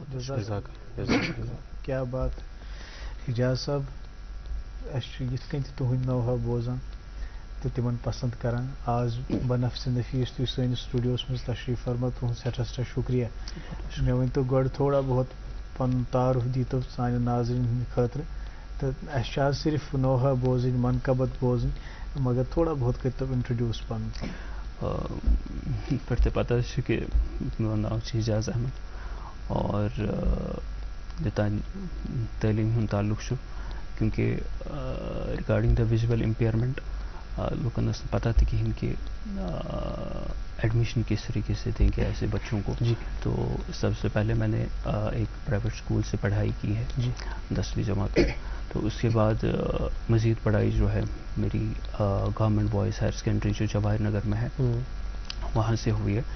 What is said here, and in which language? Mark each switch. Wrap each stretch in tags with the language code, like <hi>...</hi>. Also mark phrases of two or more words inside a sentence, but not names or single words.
<ks>کیا بات حجاز صاحب یِتھ کٔنۍ تہِ تُہُنٛد نوحہ بوزان تہٕ تِمن پسنٛد کران آز بنفسِ نفیٖس تُہۍ سٲنِس سٹوڈیوس منٛز تشریف فرما تُہُنٛد سٮ۪ٹھاہ شُکریہ. مےٚ ؤنۍتو گۄڈٕ تھوڑا بہت پنُن تعارُف دیٖتو سانٮ۪ن ناظریٖن ہٕنٛدِ خٲطرٕ تہٕ اَسہِ چھِ آز صرف نوحہ بوزٕنۍ منقبت بوزٕنۍ مگر تھوڑا بہت کٔرۍتو انٹرڈیوٗس پنُن. پٮ۪ٹھ تہِ پتہ چھِ کہ میون ناو چھِ حجاز احمد اور یوٚتانۍ تعلیٖم ہُنٛد تعلق چھُ کیونکہ</ks> <en>regarding the visual impairment</en> <ur>لوگوں نے پتہ تھی کہیں کہ ایڈمیشن کس طریقے سے دیں گے ایسے بچوں کو. تو سب سے پہلے میں نے ایک</ur> <en>private school</en> <ur>سے پڑھائی کی ہے 10ویں جماعت میں. تو اس کے بعد مزید پڑھائی جو ہے میری گورنمنٹ بوائز ہائر سیکنڈری جو جواہر نگر میں ہے وہاں سے ہوئی ہے.</ur>